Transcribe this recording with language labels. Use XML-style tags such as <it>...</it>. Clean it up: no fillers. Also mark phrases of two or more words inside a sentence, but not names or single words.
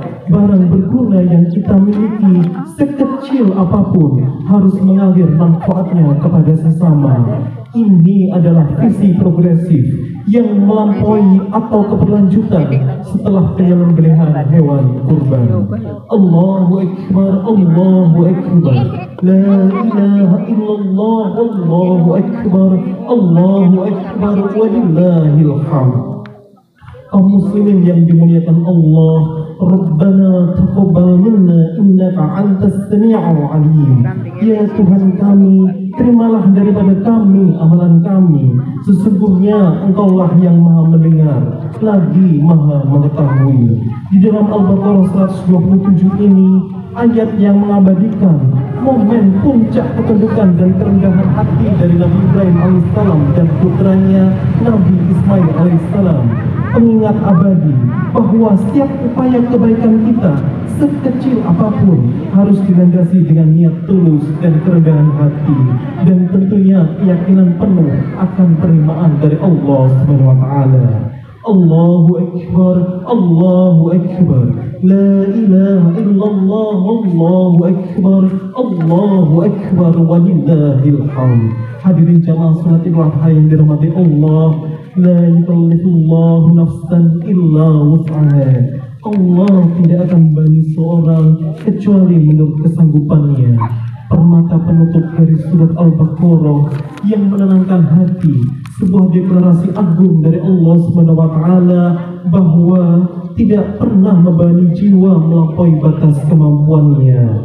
<id>Barang berguna yang kita miliki sekecil apapun harus mengalir manfaatnya kepada sesama. Ini adalah visi progresif yang melampaui atau keberlanjutan setelah penyembelihan hewan kurban.</id> <ar>الله أكبر الله أكبر لا إله إلا الله الله أكبر الله أكبر ولله الحمد.</ar> <id>Kaum muslimin yang dimuliakan Allah,</id> <ar>ربنا تقبل منا إنك أنت السميع العليم.</ar> <id>Ya Tuhan kami, terimalah daripada kami amalan kami. Sesungguhnya Engkaulah yang Maha mendengar lagi Maha mengetahui. Di dalam Al-Baqarah 127 ini ayat yang mengabadikan momen puncak ketundukan dan kerendahan hati dari Nabi Ibrahim alaihissalam dan putranya Nabi Ismail alaihissalam. Pengingat abadi bahwa setiap upaya kebaikan kita sekecil apapun harus dilandasi dengan niat tulus dan kerendahan hati, dan tentunya keyakinan penuh akan penerimaan dari Allah</id> <ar>سبحانه وتعالى. الله أكبر الله أكبر لا إله إلا الله الله أكبر الله أكبر ولله الحمد.</ar> <id>Hadirin jamaah salat Idul Adha yang dirahmati Allah,</id> <ar>لا يكلف الله نفسا إلا وسعها.</ar> <id>Allah tidak akan membebani seorang kecuali menurut kesanggupannya. Permata penutup dari surat Al-Baqarah yang menenangkan hati, sebuah deklarasi agung dari Allah</id> <ar>سبحانه وتعالى</ar> <id>bahwa tidak pernah membebani jiwa melampaui batas kemampuannya.</id>